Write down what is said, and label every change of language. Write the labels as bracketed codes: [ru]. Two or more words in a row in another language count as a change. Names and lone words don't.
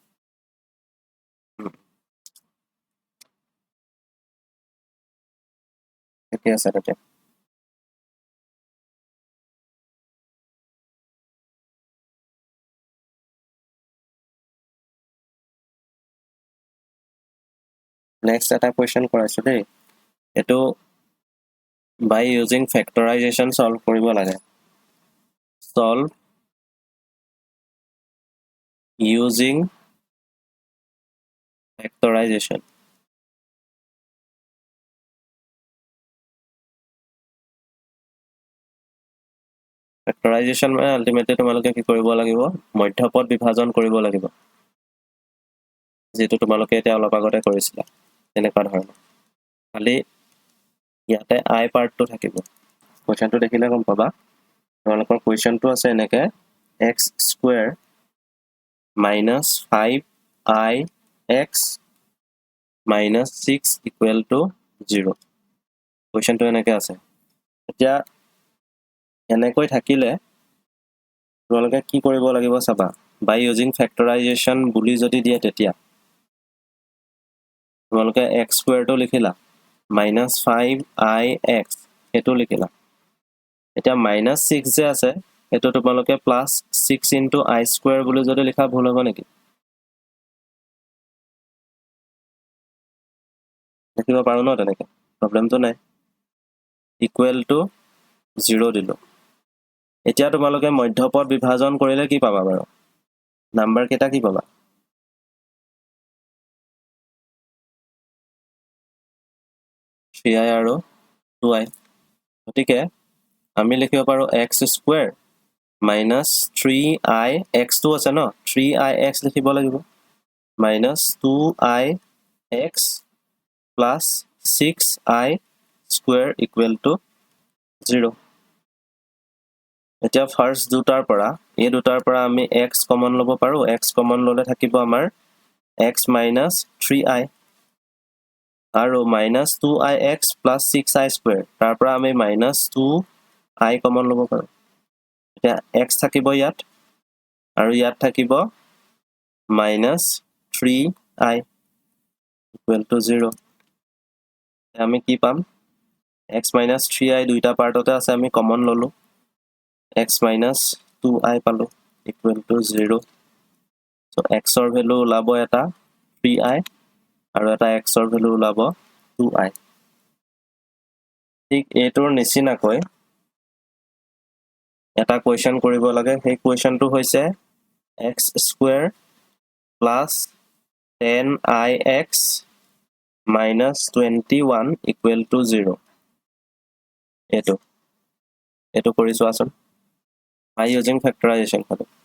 [as] ঠিকে আছে তেতিয়া নেক্সট এটা কুৱেশ্যন কৰাইছো দেই এইটো [en] by using factorization solve [as] কৰিব লাগে solve [en] using factorization factorization [as] মানে ultimately তোমালোকে কি কৰিব লাগিব মধ্যপদ বিভাজন কৰিব লাগিব যেটো তোমালোকে এতিয়া অলপ আগতে কৰিছিলা এনেকুৱা ধৰণৰ খালি ইয়াতে i পাৰ্টটো থাকিব কোৱেশ্যনটো দেখিলে গম পাবা তোমালোকৰ কোৱেশ্যনটো আছে এনেকে [en] x square minus 5ix minus 6 equal to 0 [as] কোৱেশ্যনটো এনেকে আছে এতিয়া এনেকৈ থাকিলে তোমালোকে কি কৰিব লাগিব চাবা [en] by using factorization [as] বুলি যদি দিয়ে তেতিয়া তোমালোকে x স্কয়াৰটো লিখিলা minus 5ix এটো লিখিলা এতিয়া minus 6 যে আছে এটো তোমালোকে [en] plus 6 into I square [as] বুলি যদি লিখা ভুল হ'ব নেকি লিখিব পাৰো ন তেনেকে প্ৰবলেমটো নাই [en] equal to 0 [as] দিলো এতিয়া তোমালোকে মধ্যপদ বিভাজন কৰিলে কি পাবা বাৰু নাম্বাৰ কেটা কি পাবা 3i আৰু 2i গতিকে আমি লিখিব পাৰো [en] x square minus 3i x [as] টো আছে ন 3ix লিখিব লাগিব [en] minus 2ix plus 6i square equal to 0 [as] এতিয়া ফাৰ্স্ট দুটাৰ পৰা এই দুটাৰ পৰা আমি x কমন লব পাৰো x কমন ললে থাকিব আমাৰ x minus 3i আৰু [en] minus 2ix plus 6i square [as] তাৰ পৰা আমি minus 2i কমন লব পাৰো এতিয়া x থাকিব ইয়াত আৰু ইয়াত থাকিব [en] minus 3i equal to 0 [as] আমি কি পাম [en] x minus 3i [as] দুইটা পাৰ্টতে আছে আমি কমন ললো [en] x minus 2i [as] পালো [en] equal to 0 so [as] x ৰ ভ্যালু ওলাব এটা 3i আৰু এটা x ৰ ভ্যালু ওলাব 2i ঠিক এটোৰ নিচিনাকৈ এটা কোৱেশ্যন কৰিব লাগে সেই কোৱেশ্যনটো হৈছে [en] x square plus 10ix minus 21 equal to 0 [as] এটো কৰি চোৱাচোন [en] by using factorization [as] হয়